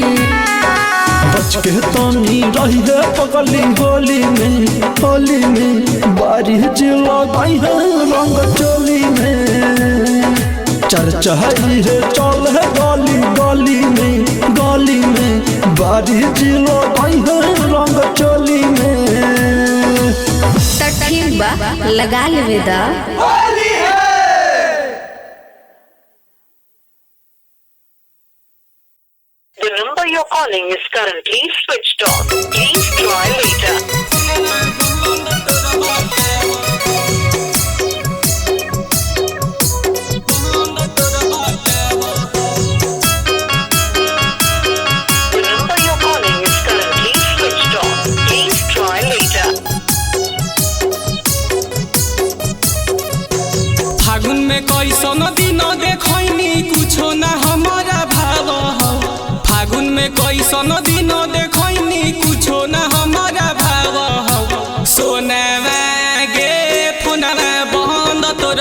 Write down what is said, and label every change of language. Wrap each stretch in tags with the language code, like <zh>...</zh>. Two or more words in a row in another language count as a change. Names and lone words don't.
<bho>बच के तनी रही है पगली होली में बारिश लगाई है रंग चोली में चर्चा है चल है गली में बारिश लगाई है रंग चोली में ठीक बा लगा लेवे दा</bho> <en>The number you're calling is currently switched off. Please try later. The number you're calling is currently switched off. Please try later.</en> <bho>फागुन में कैसन दिन देखनी कुछो ना हमारा भाव हो फागुन में कैसन दिन देखनी कुछो ना हमारा भाव हो सोनावा गे फोनवा बंद तोर</bho>